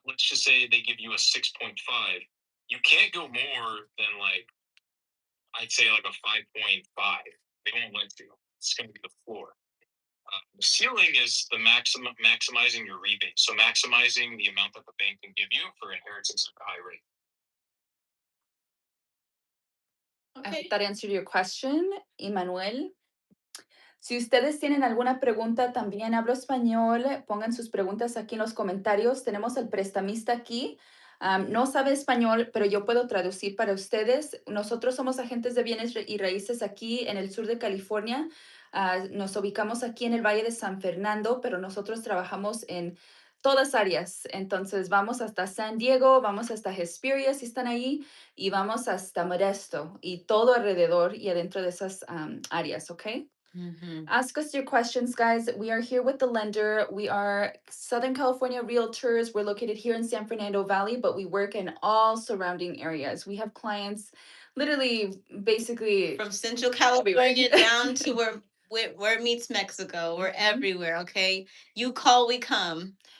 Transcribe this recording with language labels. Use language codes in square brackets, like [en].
[en] Let's just say they give you a 6.5. You can't go more than I'd say like a 5.5. They won't let you. It's going to be the floor. The ceiling is the maximizing your rebate. So maximizing the amount that the bank can give you for inheritance at a high rate. I hope that answered your question, Emmanuel. [es] Si ustedes tienen alguna pregunta, también hablo español, pongan sus preguntas aquí en los comentarios. Tenemos al prestamista aquí. No sabe español, pero yo puedo traducir para ustedes. Nosotros somos agentes de bienes y raíces aquí en el sur de California. Nos ubicamos aquí en el Valle de San Fernando, pero nosotros trabajamos en todas áreas. Entonces vamos hasta San Diego, vamos hasta Hesperia si están ahí y vamos hasta Modesto y todo alrededor y adentro de esas áreas, ¿ok? [en] Ask us your questions, guys. We are here with the lender. We are Southern California Realtors. We're located here in San Fernando Valley, but we work in all surrounding areas. We have clients literally basically From Central California down to where it meets Mexico. We're everywhere, okay? You call, we come.